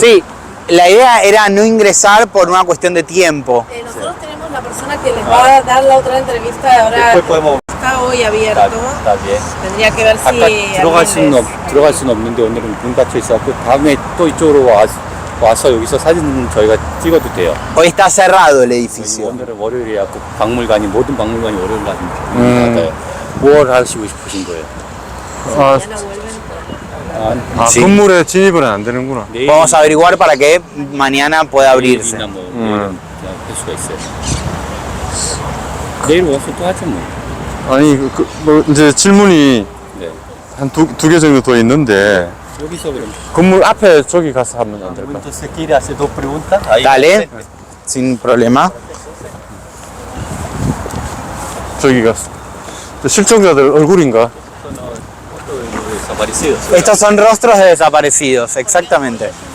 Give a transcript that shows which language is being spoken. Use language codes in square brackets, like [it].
[es] Sí, la idea era no ingresar por una cuestión de tiempo. Nosotros tenemos la persona que les va a dar la otra entrevista ahora. después podemos Está hoy abierto. está bien. Tendría que ver si [ko] 아까 들어갈 수는 없는데 오늘은 문 닫혀 있어갖고 다음에 또 이쪽으로 와서 여기서 사진 저희가 찍어도 돼요. [es] Hoy está cerrado el edificio. [ko] 오늘은 월요일이라고 박물관이 모든 박물관이 월요일 날 닫아요. 뭘 하시고 싶으신 거예요? 아, [es] mañana vuelven. Sí. [ko] 건물에 진입은 안 되는구나. 내일 [es] Vamos a averiguar para que mañana pueda abrirse. [ko] 내일이나 뭐 내일은 그냥 할 수가 있어요. 내일 와서 또 하죠 뭐. 아니, 뭐 이제 질문이 네. 한 두 개 정도 더 있는데, 여기서 그럼. 건물 앞에 저기 가서 하면 안 될까? [es] Entonces quiere hacer dos preguntas. Ahí Dale, sin problema. [ko] 저기 가서. 저 실종자들 얼굴인가? [es] desaparecidos. Estos son rostros de desaparecidos, exactamente.